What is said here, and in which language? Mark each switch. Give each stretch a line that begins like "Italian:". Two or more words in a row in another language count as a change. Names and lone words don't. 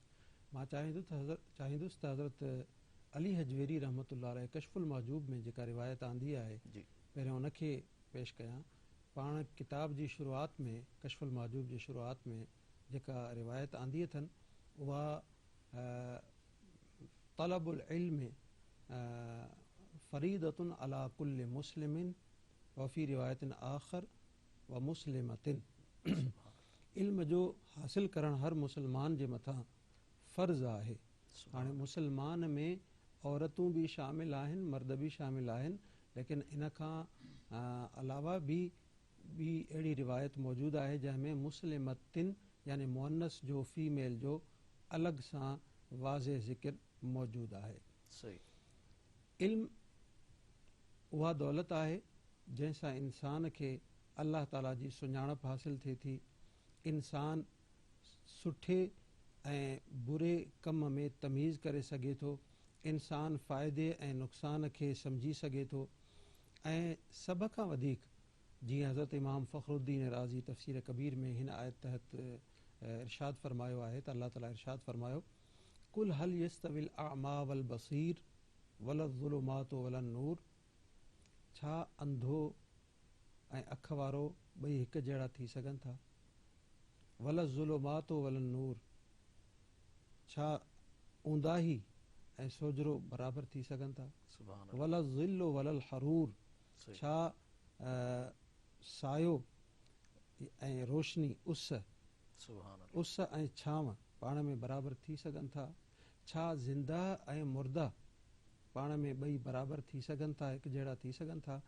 Sindhi: मां चाहींदुसि त हज़रत अली हजवेरी
Arabic: رحمة الله عليه
Sindhi: कशफुल महजूब में जेका रिवायत आंदी आहे पहिरियों उनखे पेश कयां। पाण किताब जी शुरूआत में कशफुल महजूब जी शुरूआत में जेका रिवायत आंदी अथनि उहा
Arabic: طلب العلم فريضة على كل مسلم وفي رواية أخرى ومسلمة.
Sindhi: इल्म जो हासिल करणु हर मुसलमान जे मथां फ़र्ज़ आहे। हाणे मुसलमान में औरतूं बि शामिल आहिनि, मर्द बि शामिल आहिनि, लेकिन इन खां अलावा बि अहिड़ी रिवायत मौजूदु आहे जंहिंमें मुस्लिमतिन यानी मुअन्नस जो फ़ीमेल जो अलॻि सां वाज़े ज़िक्र मौजूदु आहे। इल्म उहा दौलत आहे जंहिंसां इंसान खे अल्लाह ताला जी सुञाणप हासिल थिए थी। इंसान सुठे ऐं बुरे कम में तमीज़ करे सघे थो। इंसान फ़ाइदे ऐं नुक़सान खे सम्झी सघे थो ऐं सभ खां वधीक जीअं हज़रत इमाम फ़खरुद्दीन राज़ी तफ़सीर कबीर में हिन आयत तहत इरशाद फ़रमायो आहे त अल्लाह ताला इरशाद फ़रमायो
Arabic: قل هل يستوي الأعمى والبصير والظلمات والنور.
Sindhi: छा अंधो ऐं अख वारो ॿई हिकु जहिड़ा थी सघनि था?
Arabic: والظلمات والنور,
Sindhi: छा ऊंदाही ऐं सोजरो बराबरि थी सघनि था?
Arabic: والظل والحرور,
Sindhi: छा सायो ऐं रोशनी उस ऐं छांव पाण में बराबरि थी सघनि था? छा ज़िंदा ऐं मुर्दा पाण में ॿई बराबरि थी सघनि था, हिकु जहिड़ा थी सघनि था?